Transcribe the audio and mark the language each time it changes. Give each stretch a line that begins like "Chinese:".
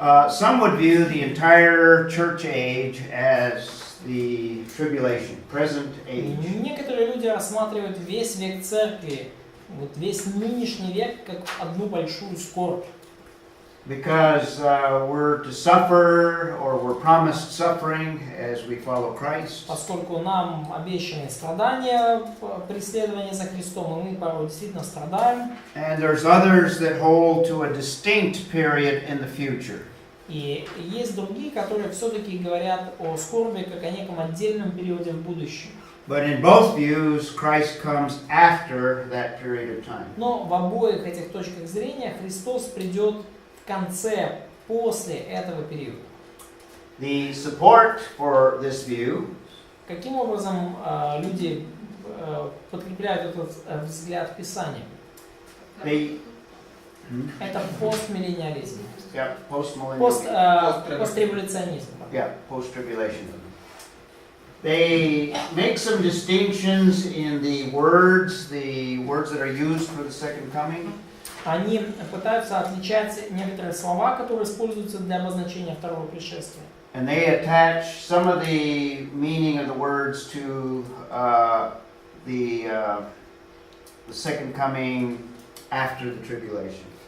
English: Some would view the entire church age as the tribulation, present age.
Russian: Некоторые люди рассматривают весь век церкви, вот весь нынешний век, как одну большую скорбь.
English: Because we're to suffer, or we're promised suffering as we follow Christ.
Russian: Поскольку нам обещаны страдания, преследование за Христом, и мы порой действительно страдаем.
English: And there's others that hold to a distinct period in the future.
Russian: И есть другие, которые все-таки говорят о скорби как о неком отдельном периоде в будущем.
English: But in both views, Christ comes after that period of time.
Russian: Но в обоих этих точках зрения Христос придет в конце, после этого периода.
English: The support for this view
Russian: Каким образом люди подкрепляют этот взгляд Писания?
English: They,
Russian: Это постмиллениализм.
English: yeah, postmillennial.
Russian: Постреволюционизм.
English: Yeah, post-tribulation. They make some distinctions in the words that are used for the second coming.
Russian: Они пытаются отличать некоторые слова, которые используются для обозначения второго пришествия.
English: And they attach some of the meaning of the words to the second coming after the tribulation.